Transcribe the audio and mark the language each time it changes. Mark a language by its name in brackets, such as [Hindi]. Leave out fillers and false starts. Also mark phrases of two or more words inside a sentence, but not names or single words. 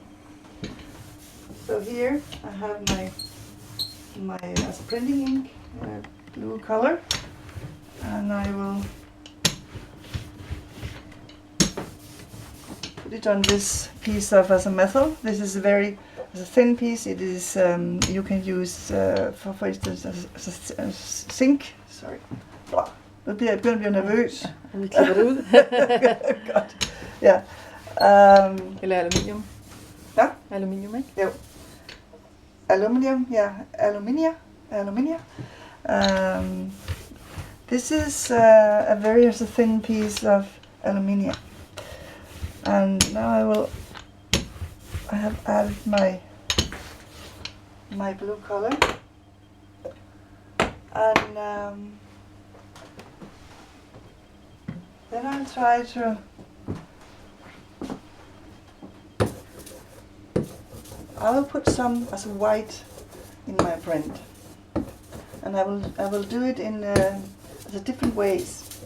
[English] So here I have my printing ink, blue color, and I will put it on this piece of metal. This is a very thin piece. It is you can use for instance a zinc. Sorry. [Danish] Nu bliver jeg begyndt at blive nervøs. Vi klipper det ud. Godt. Ja. Eller aluminium. Ja? Aluminium, ikke? Jo. [English] Aluminium, yeah, aluminium. This is a very thin piece of aluminium, and now I have added my blue color, and then I'll try to I will put some as white in my print, and I will do it in the different ways.